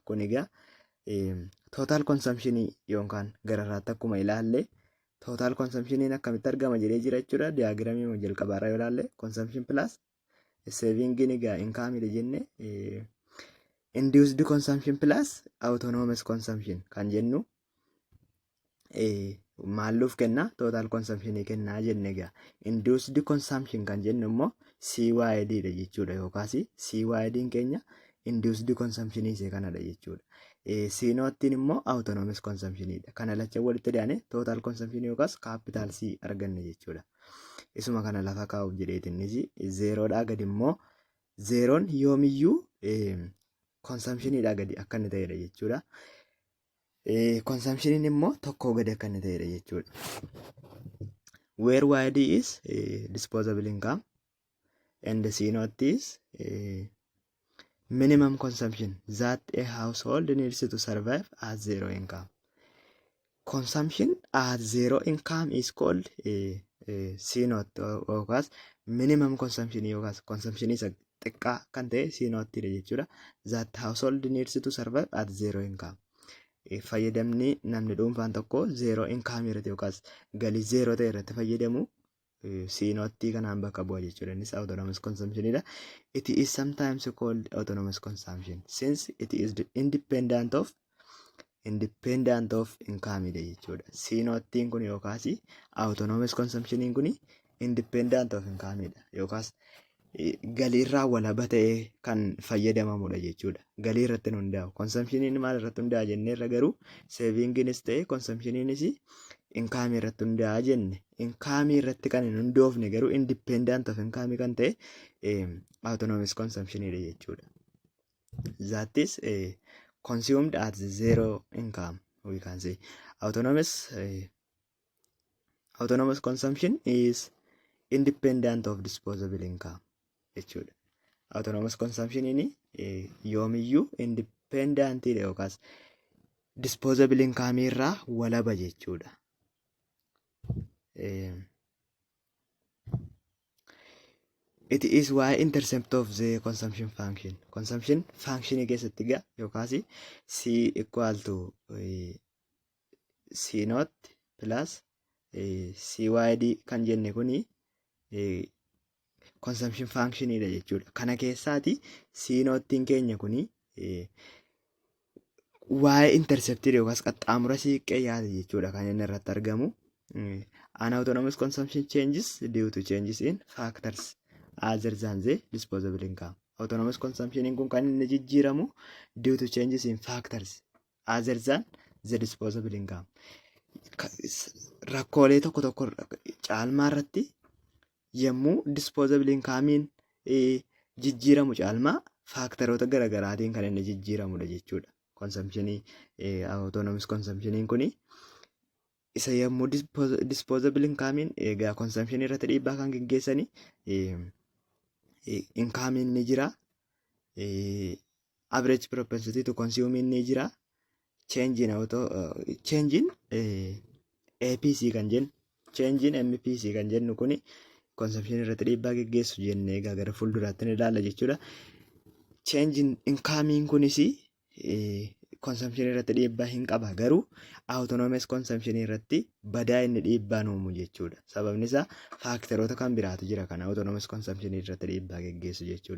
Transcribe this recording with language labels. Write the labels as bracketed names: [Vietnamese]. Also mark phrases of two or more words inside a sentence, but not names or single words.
[Oromo] Kun egaa [English] total consumption [Oromo] yookaan gararraatti akkuma ilaalle [English] total consumption [Oromo] akkamitti argama jedhee jira jechuudha. Diagramii jalqabaarraa yoo ilaalle [English] consumption plus saving [Oromo] egaa income jenne [English] induced consumption plus autonomous consumption [Oromo] kan jennu maalluuf kenna [English] total consumption [Oromo] kenna jenne egaa [English] induced consumption [Oromo] kan jennu immoo CYD dha jechuudha yookaas CYD keenya [English] induced consumption [Oromo] isee kanadha jechuudha. C noottiin immoo [English] autonomous consumption [Oromo] dha. Kana lacha walitti dhiyaane [English] total consumption [Oromo] yookaas [English] capital C [Oromo] arganne jechuudha. Isuma kana lafa kaa'uuf jedheetinis zeroodhaa gadi immoo zeroon yoomiyyuu consumptioniidhaa gadi akka inni ta'edha jechuudha. Consumptioniin immoo tokkoo gadi akka inni ta'edha jechuudha. [English] Where YD is disposable income and C naught is minimum consumption that a household needs to survive at zero income. [Oromo] Consumption at zero income is called C naught yookaas minimum consumption yookaas consumption isa xiqqaa kan ta'e C naught jechuudha. [English] That household needs to survive at zero income. [Oromo] Fayyadamni namni dhuunfaan tokko [English] zero income [Oromo] irratti yookaas galii zero ta'e irratti fayyadamu [English] C naught [Oromo] kanaan bakka bu'a jechuudha. Innis [English] autonomous consumption [Oromo] dha. [English] It is sometimes called autonomous consumption since it is independent of income jechuudha. C naught [Oromo] kun yookaas [English] autonomous consumption [Oromo] kun [English] independent of income [Oromo] dha yookaas galiirraa walaba ta'ee kan fayyadamamudha jechuudha. Galii irratti hundaa'u. Consumptioniin maal irratti hundaa'a jenneerra garuu savingiinis ta'e consumptioniinis income irratti hundaa'a jenne. Income irratti kan hin hundoofne garuu [English] independent of income [Oromo] kan ta'e [English] autonomous consumption [Oromo] jechuudha. [English] That is consumed at zero income we can say. Autonomous consumption is independent of disposable income jechuudha. Autonomous consumption [Oromo] yoomiyyuu independent yookaas [English] disposable income [Oromo] irraa walaba jechuudha. [English] It is y intercept of the consumption function. Consumption function [Oromo] keessatti gaa yookaas [English] C equal to C naught plus CYD [Oromo] kan jenne kuni [English] consumption function [Oromo] dha jechuudha. Kana keessaati C noottiin keenya kuni [English] y intercepted [Oromo] yookaas qaxxaamura siiqqee yaada jechuudha kan inni irratti argamu. [English] An autonomous consumption changes due to changes in factors other than the disposable income. Autonomous consumption [Oromo] kun kan inni jijjiiramu [English] due to changes in factors other than the disposable income. [Oromo] Rakkoolee tokko caalmaa irratti yommuu [English] disposable income'n [Oromo] jijjiiramu caalmaa faaktaroota garaagaraatiin kan inni jijjiiramudha jechuudha. Consumptionii autonomous consumptioniin kuni isa yommuu [English] disposable income'n [Oromo] egaa consumption irratti dhiibbaa kan geggeessanii income'n ni jira. [English] Average propensity to consume [Oromo] ni jira. [English] Change in APC [Oromo] kan jennu, [English] change in MPC [Oromo] kan jennu kuni consumption irratti dhiibbaa geggeessu jennee egaa gara fuulduraatti ni ilaalla jechuudha. [English] Change in income'n [Oromo] kunis consumption irratti dhiibbaa hin qaba, garuu [English] autonomous consumption [Oromo] irratti badaa inni dhiibbaan uumu jechuudha. Sababni isaa faaktaroota kan biraatu jira kan [English] autonomous consumption [Oromo] irratti dhiibbaa geggeessu jechuudha.